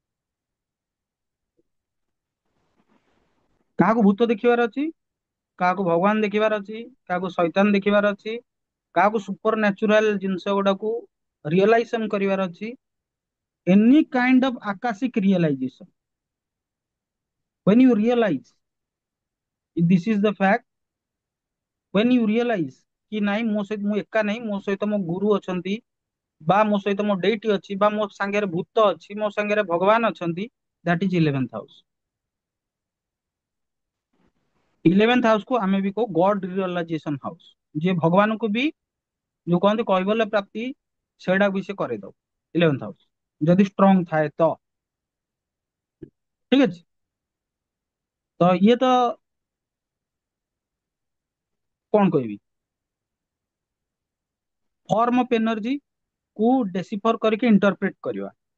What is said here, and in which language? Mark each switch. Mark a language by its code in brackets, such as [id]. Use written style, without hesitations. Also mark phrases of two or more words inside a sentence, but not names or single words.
[or] କାହାକୁ ଭୂତ ଦେଖିବାର ଅଛି, କାହାକୁ ଭଗବାନ ଦେଖିବାର ଅଛି, କାହାକୁ ଶୈତାନ ଦେଖିବାର ଅଛି, କାହାକୁ ସୁପର ନ୍ୟାଚୁରାଲ ଜିନିଷ ଗୁଡାକୁ ରିଅଲାଇଜେସନ କରିବାର ଅଛି, [en] any kind of [or] ଆକାଶିକ ରିଅଲାଇଜେସନ। [en] when you realize this is the fact, when you realize [or] କି ନାଇଁ ମୋ ସହିତ ମୁଁ ଏକା ନାହିଁ, ମୋ ସହିତ ମୋ ଗୁରୁ ଅଛନ୍ତି, ବା ମୋ ସହିତ ମୋ ଡେଇଟି ଅଛି, ବା ମୋ ସାଙ୍ଗରେ ଭୂତ ଅଛି, ମୋ ସାଙ୍ଗରେ ଭଗବାନ ଅଛନ୍ତି, [en] that is 11th house। [or] 11th ହାଉସ କୁ ଆମେ ବି କହୁ [en] God realization house, [or] ଯିଏ ଭଗବାନଙ୍କୁ ବି ଯୋଉ କହନ୍ତି କୈବଲ୍ୟ ପ୍ରାପ୍ତି, ସେଇଟାକୁ ବି ସେ କରେଇଦବ 11th ହାଉସ ଯଦି ଷ୍ଟ୍ରଙ୍ଗ ଥାଏ ତ। ଠିକ ଅଛି, ତ ଇଏ ତ କଣ କହିବି, [en] form of energy [or] କୁ ଡେସିଫର କରିକି ଇଣ୍ଟରପ୍ରେଟ କରିବା।